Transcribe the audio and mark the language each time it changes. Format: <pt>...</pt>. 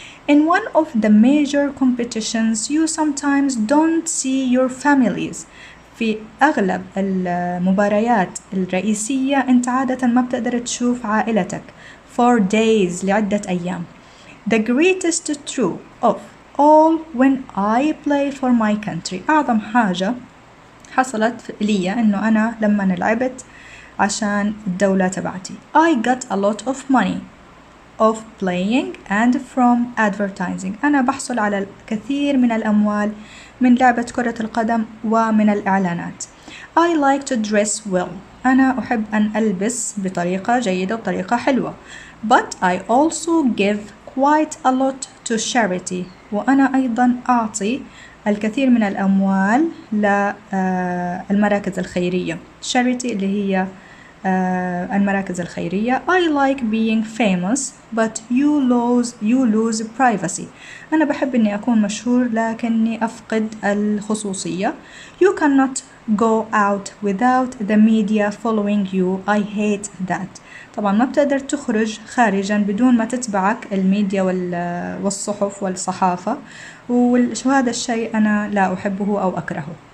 <en>In one of the major competitions you sometimes don't see your families،</en> <ar>في أغلب المباريات الرئيسية أنت عادة ما بتقدر تشوف عائلتك</ar> <en>for days،</en> <ar>لعدة أيام.</ar> <en>The greatest truth of all when I play for my country،</en> <ar>أعظم حاجة حصلت لي إنه أنا لما لعبت عشان الدولة تبعتي.</ar> <en>I got a lot of money of playing and from advertising،</en> <ar>أنا بحصل على الكثير من الأموال من لعبة كرة القدم ومن الإعلانات.</ar> <en>I like to dress well،</en> <ar>أنا أحب أن ألبس بطريقة جيدة وطريقة حلوة.</ar> <en>But I also give quite a lot to charity،</en> <ar>وأنا أيضا أعطي الكثير من الأموال للمراكز الخيرية. charity اللي هي المراكز الخيرية.</ar> <en>I like being famous but you lose privacy،</en> <ar>أنا بحب إني أكون مشهور لكني أفقد الخصوصية.</ar> <en>You cannot go out without the media following you، I hate that،</en> <ar>طبعا ما بتقدر تخرج خارجا بدون ما تتبعك الميديا والصحف والصحافة، وهذا الشيء أنا لا أحبه أو أكرهه.</ar>